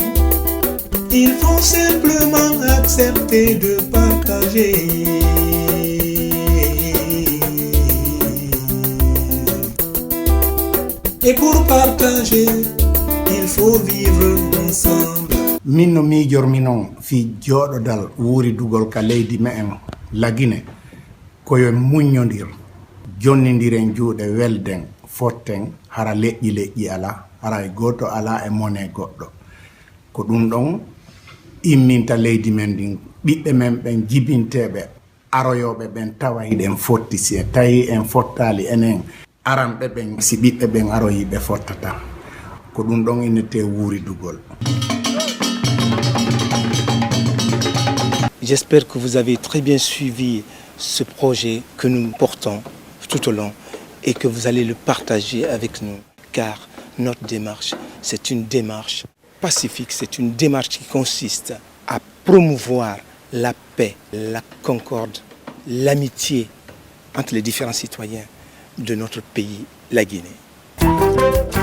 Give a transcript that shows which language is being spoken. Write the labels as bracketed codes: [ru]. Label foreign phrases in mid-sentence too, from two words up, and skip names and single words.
[fr] Il faut simplement accepter de partager. Et pour partager, il faut vivre ensemble. [ff] Min no miijorminon fi jooɗodal wuuridugol ka leydi me'en la Guinée koyo muññodir jonnidiren juuɗe welden fotten hara leƴƴi ala hara e goto ala e mone goɗɗo ko ɗum ɗon imminta leydi men ndin ɓiɓɓe men ɓen jibinteɓe aroyoɓe ɓen tawa hiɗen fotti si tawi en fottali enen aranɓe ɓen si ɓiɓɓe ɓen aroyi ɓe fottata ko ɗum ɗon innete wuuridugol. [fr] J'espère que vous avez très bien suivi ce projet que nous portons tout au long et que vous allez le partager avec nous, car notre démarche, c'est une démarche pacifique, c'est une démarche qui consiste à promouvoir la paix, la concorde, l'amitié entre les différents citoyens de notre pays, la Guinée.